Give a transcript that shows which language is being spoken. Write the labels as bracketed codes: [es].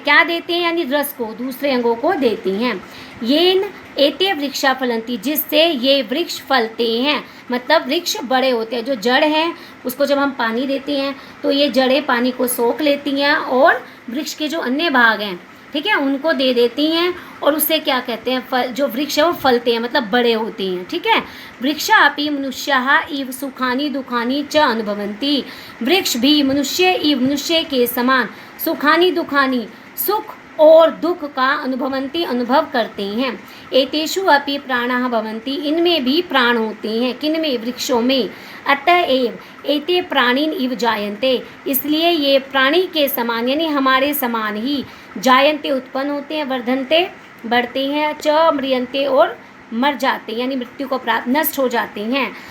[hi] क्या देते हैं, यानी रस को दूसरे अंगों को देते हैं। [sa] येन एते वृक्षा फलन्ति, [hi] जिससे ये वृक्ष फलते हैं, मतलब वृक्ष बड़े होते हैं। जो जड़ हैं उसको जब हम पानी देते हैं तो ये जड़ें पानी को सोख लेती हैं और वृक्ष के जो अन्य भाग हैं, ठीक है, उनको दे देती हैं, और उससे क्या कहते हैं, फल, जो वृक्ष है वो फलते हैं, मतलब बड़े होते हैं, ठीक है। [sa] वृक्षा अपि मनुष्याः इव सुखानि दुखानि च अनुभवन्ति। [hi] वृक्ष भी मनुष्य इव मनुष्य के समान, सुखानि दुखानि सुख और दुख का अनुभवन्ति अनुभव करते हैं। [sa] एतेषु अपि प्राणाः भवन्ति, [hi] इनमें भी प्राण होते हैं। किनमें, वृक्षों में। [sa] अतएव एते प्राणिन इव जायन्ते, [hi] इसलिए ये प्राणी के समान यानी हमारे समान ही, जायन्ते उत्पन्न होते हैं, वर्धन्ते बढ़ते हैं, च म्रियन्ते और मर जाते हैं यानी मृत्यु को प्राप्त, नष्ट हो जाते हैं।